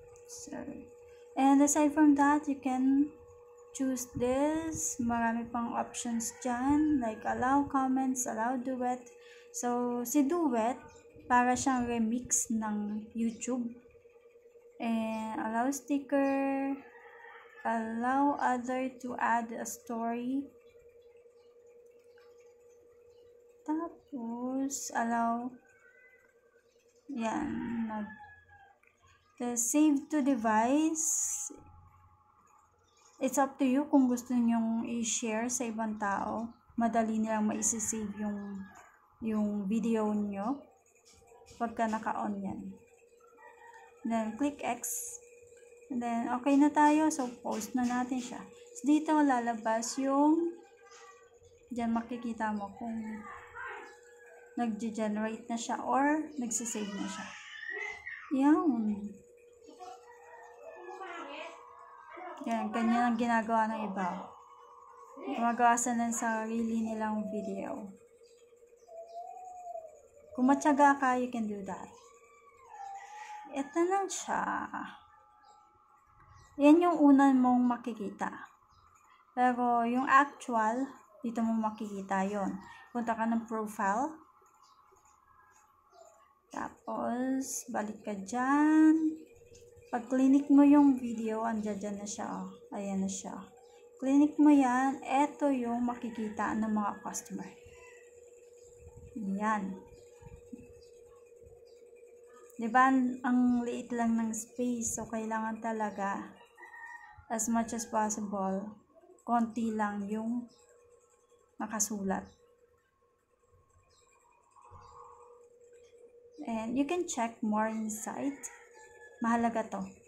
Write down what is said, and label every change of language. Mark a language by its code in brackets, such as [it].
[en] So, and aside from that, you can choose this. [tl] Marami pang [en] options dyan, like allow comments, allow duet. [tl] So, si duet, para siyang remix ng YouTube. [en] And allow sticker, allow other to add a story. [tl] Tapos, allow, yan, [en] the save to device, it's up to you [tl] kung gusto nyong i-share sa ibang tao. Madali nilang maisisave yung video nyo pagka naka-on yan. [en] Then, click X. And then, [tl] okay na tayo. So, post na natin siya. So, dito lalabas yung dyan makikita mo kung nag-generate na siya or nagsisave na siya. Yan. Yan, ganyan ang ginagawa ng iba. Gumagawa sila ng sarili nilang video. Kung matyaga ka, [en] you can do that. [tl] Ito na siya. Yan yung unan mong makikita. Pero yung actual, dito mo makikita yon. Punta ka ng profile. Tapos, balik ka dyan. Pag clinic mo yung video, andyan na siya. Oh. Ayan na siya. Clinic mo yan. Ito yung makikita ng mga customer. Yan. Diba, ang liit lang ng space. So, kailangan talaga, [en] as much as possible, [tl] konti lang yung nakasulat. [en] And you can check more inside. [tl] Mahalaga to.